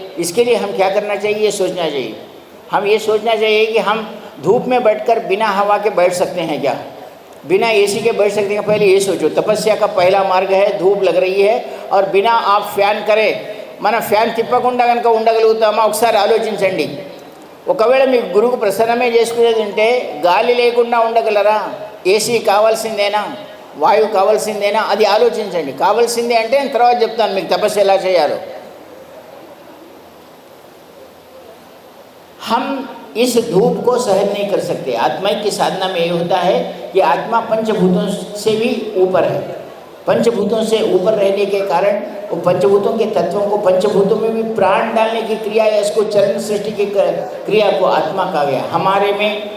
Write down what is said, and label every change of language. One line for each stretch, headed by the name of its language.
Hindi: इसके लिए हम क्या करना चाहिए, ये सोचना चाहिए। हम ये सोचना चाहिए कि हम धूप में बैठकर बिना हवा के बैठ सकते हैं क्या, बिना एसी के बैठ सकते हैं। पहले ये सोचो, तपस्या का पहला मार्ग है, धूप लग रही है और बिना आप फ्यान करें,
Telugu: మన ఫ్యాన్ తిప్పకుండా కనుక ఉండగలుగుతామా ఒకసారి ఆలోచించండి। ఒకవేళ మీకు గురువుకు ప్రసన్నమే చేసుకునేది ఉంటే గాలి లేకుండా ఉండగలరా? ఏసీ కావాల్సిందేనా, వాయువు కావాల్సిందేనా, అది ఆలోచించండి। కావాల్సిందే అంటే నేను తర్వాత చెప్తాను మీకు తపస్సు ఎలా చేయాలో।
Hindi: हम इस धूप को सहन नहीं कर सकते। आत्मा की साधना में ये होता है कि आत्मा पंचभूतों से भी ऊपर है। पंचभूतों से ऊपर रहने के कारण वो पंचभूतों के तत्वों को, पंचभूतों में भी प्राण डालने की क्रिया है, इसको चरण सृष्टि की क्रिया को आत्मा कहा गया। हमारे में